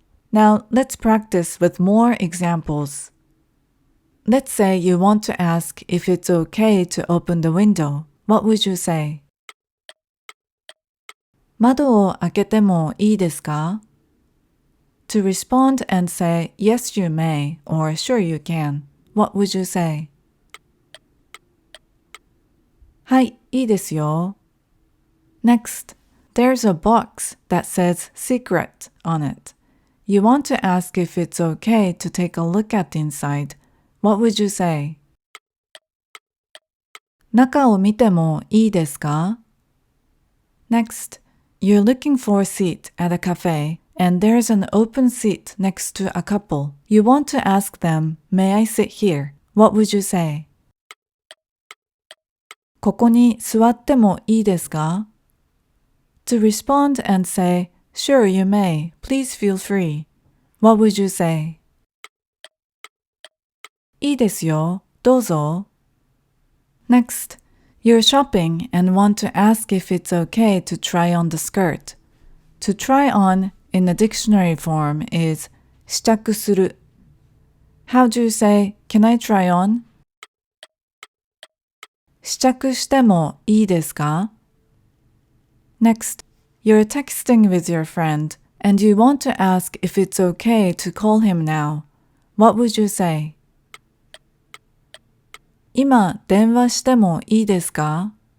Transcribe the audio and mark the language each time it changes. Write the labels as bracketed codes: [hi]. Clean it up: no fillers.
[en] Now, let's practice with more examples. Let's say you want to ask if it's okay to open the window. What would you say? [ja] 窓を開けてもいいですか? [en] To respond and say, yes, you may, or sure you can, what would you say? [ja] はい、いいですよ. [en] Next, there's a box that says secret on it. You want to ask if it's okay to take a look at the inside. What would you say? [ja] 中を見てもいいですか? [en] Next, you're looking for a seat at a cafe and there's an open seat next to a couple. You want to ask them, may I sit here? What would you say? [ja] ここに座ってもいいですか? [en] To respond and say, Sure, you may. Please feel free. What would you say? [ja] いいですよ。どうぞ。 [en] Next, you're shopping and want to ask if it's okay to try on the skirt. To try on in a dictionary form is 試着する. How do you say, Can I try on? [ja] 試着してもいいですか? [en] Next, you're texting with your friend and you want to ask if it's okay to call him now. What would you say? [ja] 今電話してもいいですか?